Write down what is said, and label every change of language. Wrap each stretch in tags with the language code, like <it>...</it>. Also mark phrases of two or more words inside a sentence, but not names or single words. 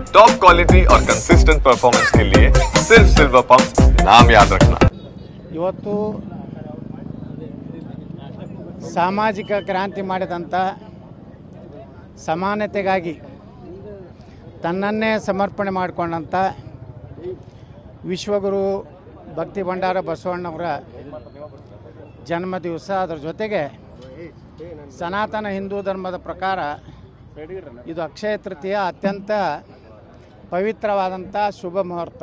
<en>top quality</en> <hi>और</hi> <en>consistent performance</en> <hi>के लिए सिर्फ सिल्वर पंप नाम याद रखना।</hi> <kn>ಇವತ್ತು ಸಾಮಾಜಿಕ ಕ್ರಾಂತಿ ಮಾಡಿದಂಥ ಸಮಾನತೆಗಾಗಿ ತನ್ನನ್ನೇ ಸಮರ್ಪಣೆ ಮಾಡಿಕೊಂಡಂಥ ವಿಶ್ವಗುರು ಭಕ್ತಿ ಭಂಡಾರ ಬಸವಣ್ಣವರ ಜನ್ಮ ದಿವಸ, ಅದರ ಜೊತೆಗೆ ಸನಾತನ ಹಿಂದೂ ಧರ್ಮದ ಪ್ರಕಾರ ಇದು ಅಕ್ಷಯ ತೃತೀಯ ಅತ್ಯಂತ ಪವಿತ್ರವಾದಂಥ ಶುಭ ಮುಹೂರ್ತ.</kn>